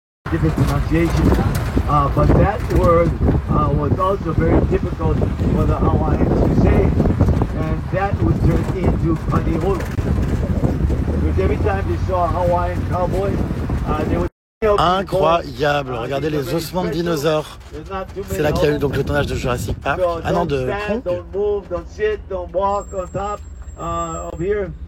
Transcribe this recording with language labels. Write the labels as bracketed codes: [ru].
[en] Different pronunciation, but that word was also very typical for the Hawaiians to say, and that would turn into Paniholo. Because every time they saw a Hawaiian cowboy, they would. [fr] Incroyable, regardez les ossements de dinosaures. C'est là qu'il y a eu donc le tournage de Jurassic Park. Ah non, de Kong. [en] Don't move, don't sit, don't walk on top of here.